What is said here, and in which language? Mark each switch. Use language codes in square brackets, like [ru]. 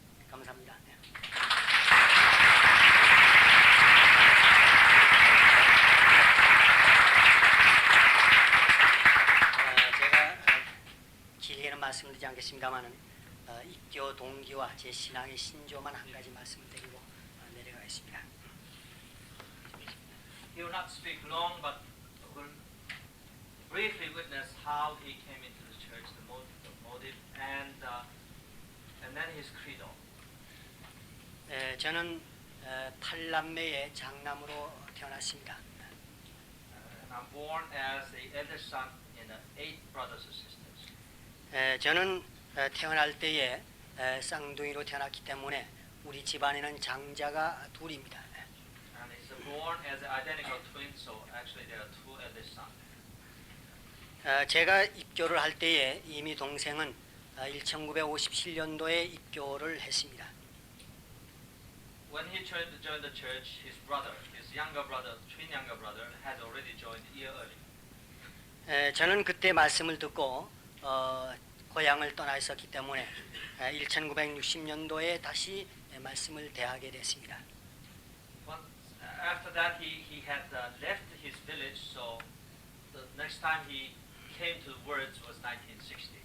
[ko] 감사합니다. 네. 제가 길게는 말씀드리지 않겠습니다만은 입교 동기와 제 신앙의 신조만 한 가지 말씀드리고 내려가겠습니다. [en] He will not speak long, but will briefly witness how he came into the church, the motive, and then his credo. [ko] 저는 8남매의 장남으로 태어났습니다. [en] And I'm born as the eldest son in 8 brothers and sisters. [ko] 저는 태어날 때에 쌍둥이로 태어났기 때문에 우리 집안에는 장자가 둘입니다. [en] And he's born as identical twins, so actually there are 2 eldest sons. [ko] 제가 입교를 할 때에 이미 동생은 1957년도에 입교를 했습니다. [en] When he joined the church, his brother, his younger brother, twin younger brother, had already joined a year early. [ko] 저는 그때 말씀을 듣고 고향을 떠나 있었기 때문에 1960년도에 다시 말씀을 대하게 됐습니다. [en] After that, he had left his village, so the next time he came to the words was 1960,